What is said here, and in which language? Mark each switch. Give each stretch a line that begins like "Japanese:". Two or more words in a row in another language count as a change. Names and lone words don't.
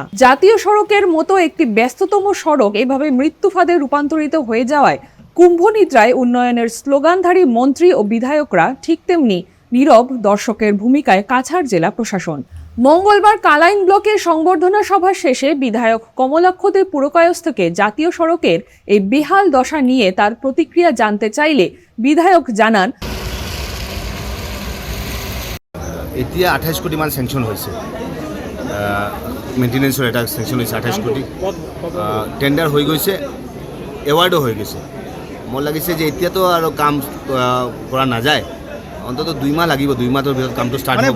Bangla: জাতীয় সড়কের মতো একটি ব্যস্ততম সড়ক এভাবে মৃত্যু ফাঁদে রূপান্তরিত হয়ে যাওয়ায় কুম্ভনিদ্রায় উন্নয়নের স্লোগানধারী মন্ত্রী ও বিধায়করা ঠিক তেমনি নীরব দর্শকের ভূমিকায় কাছাড় জেলা প্রশাসন। মঙ্গলবার কালাইন ব্লকের সংবর্ধনা সভা শেষে বিধায়ক কমলাক্ষ দে পুরকায়স্থকে জাতীয় সড়কের এই বেহাল দশা নিয়ে তার প্রতিক্রিয়া জানতে চাইলে বিধায়ক জানান,
Assamese: এতিয়া ২৮ কোটি মান চেংচন হৈছে, মেইনটেনেন্সৰ এটা চেংচন হৈছে ২৮ কোটি, টেণ্ডাৰ হৈ গৈছে, এৱাৰ্ডো হৈ গৈছে। মোৰ লাগিছে যে এতিয়াতো আৰু কাম কৰা নাযায়, অন্ততঃ ২ মাহ লাগিব, ২ মাহৰ ভিতৰত কামটো ষ্টাৰ্ট হ'ব।